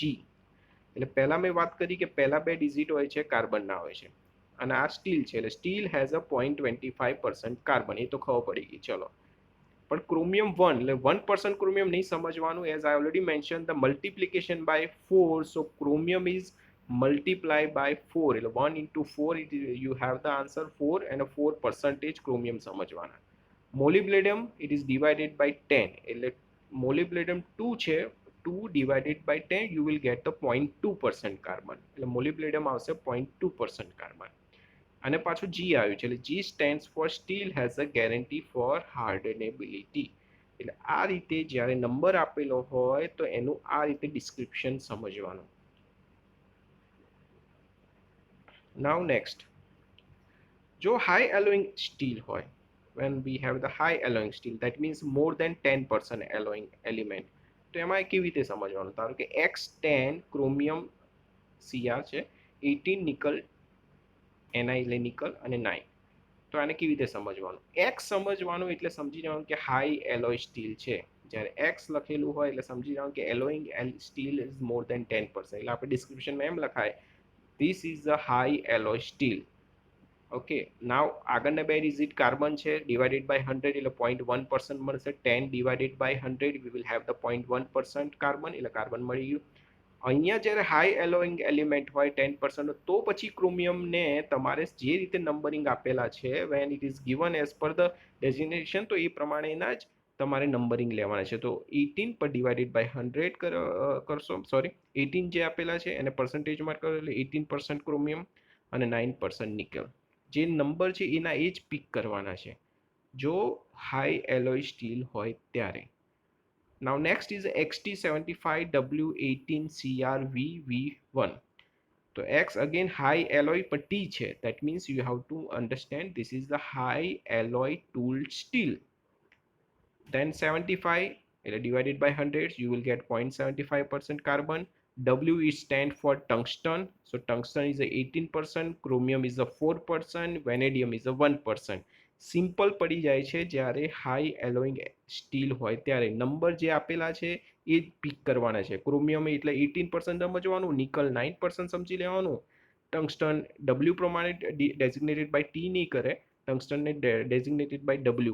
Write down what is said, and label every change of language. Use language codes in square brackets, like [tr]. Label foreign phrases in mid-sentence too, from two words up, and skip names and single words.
[gu] એટલે પહેલા મેં વાત કરી કે પહેલા બે ડિઝિટ હોય છે કાર્બનના હોય છે, અને આ સ્ટીલ છે એટલે [en] steel has a 0.25% carbon. [gu] એ તો ખબર પડી ગઈ. ચલો, પણ ક્રોમિયમ 1 એટલે 1% ક્રોમિયમ નહીં સમજવાનું. [en] as I already mention the multiplication by 4, so chromium is multiply by 4 એટલે 1 into 4 you have the answer 4 and a 4% ક્રોમિયમ સમજવાના. મોલિબ્લેડિયમ it is divided by 10 [gu] એટલે મોલિબ્લેડિયમ 2 છે, [en] 2 divided by 10 you will get the 0.2% કાર્બન [gu] એટલે મોલિબ્લેડિયમ આવશે 0.2% કાર્બન. અને પાછું G આવ્યું છે એટલે [en] G stands for steel has a guarantee for hardenability. [gu] એટલે આ રીતે જ્યારે નંબર આપેલો હોય તો એનું આ રીતે ડિસ્ક્રિપ્શન સમજવાનું. [en] Now next, જો high alloying steel હોય, when we have the high alloying steel that means more than 10% alloying element, [gu] તો એમાં કેવી રીતે સમજવાનું? ધારો કે X10 ક્રોમિયમ Cr છે, 18 નિકલ Ni એટલે નિકલ અને 9. તો આને કેવી રીતે સમજવાનું? X સમજવાનું એટલે સમજી જવાનું કે [en] high alloy steel [gu] છે. જ્યારે X લખેલું હોય એટલે સમજી જવાનું કે [en] alloying steel is more than 10%. [gu] એટલે આપણે ડિસ્ક્રિપ્શનમાં એમ લખાય [en] this is a high alloy steel. [gu] ઓકે, નાવ આગળના બે ડિજિટ કાર્બન છે, [en] divided by 100 [gu] એટલે 0.1% મળશે. [en] 10 divided by 100 we will have the 0.1% કાર્બન [gu] એટલે કાર્બન મળી ગયું. અહીંયા જ્યારે [en] high alloying element [gu] હોય 10% તો પછી ક્રોમિયમને તમારે જે રીતે નંબરિંગ આપેલા છે [en] when it is given as per the designation [gu] તો એ પ્રમાણેના જ તમારે નંબરિંગ લેવાના છે. તો 18 પર [en] divided by 100 [gu] કરશો, સોરી 18 જે આપેલા છે એને પર્સન્ટેજ માર્ક કરો એટલે 18% ક્રોમિયમ અને 9% નિકલ. જે નંબર છે એના એ જ પિક કરવાના છે જો [en] high alloy steel [gu] હોય ત્યારે. [en] Now next is XT75W18CrVV1. So X again high alloy but T છે, that means you have to understand this is the high alloy tooled steel. Then 75 divided by 100 you will get 0.75% carbon. W is stand for tungsten, so tungsten is a 18%, chromium is a 4%, vanadium is a 1%. [gu] સિમ્પલ પડી જાય છે જ્યારે [en] high alloying steel [gu] હોય ત્યારે. નંબર જે આપેલા છે એ પિક કરવાના છે. ક્રોમિયમ એટલે 18% સમજવાનું, નિકલ 9% સમજી લેવાનું, ટંગસ્ટન ડબલ્યુ પ્રમાણે [en] designated by T [gu] નહીં કરે, ટંગસ્ટનને [en] designated by W.